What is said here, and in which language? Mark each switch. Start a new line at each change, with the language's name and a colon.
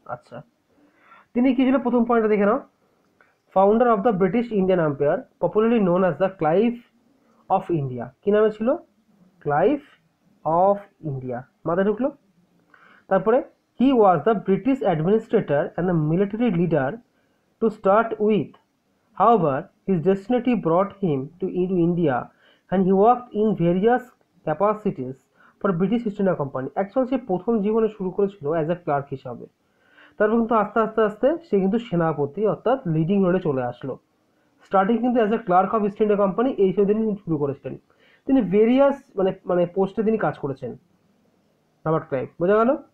Bangla: আচ্ছা, তিনি কি ছিল? প্রথম পয়েন্টটা দেখে নাও,
English: Founder of the British Indian empire, popularly known as the Clive of India.
Bangla: কি নামে ছিল?
English: Clive of India.
Bangla: মাথায় ঢুকলো? তারপরে
English: He was the British administrator and the military leader to start with. However, his destiny brought him to India and he worked in various capacities for British East India Company.
Bangla: Actually সে প্রথম জীবনে শুরু করেছিল
English: as a clerk
Bangla: হিসাবে, তারপর কিন্তু আস্তে আস্তে আস্তে সে কিন্তু সেনাপতি অর্থাৎ লিডিং রোলে চলে আসলো।
English: starting
Bangla: কিন্তু
English: as a clerk of
Bangla: east India company এই সব তিনি শুরু করেছিলেন। তিনি ভেরিয়াস মানে পোস্টে তিনি কাজ করেছেন রবার্ট ক্লাইভ। বোঝা গেল?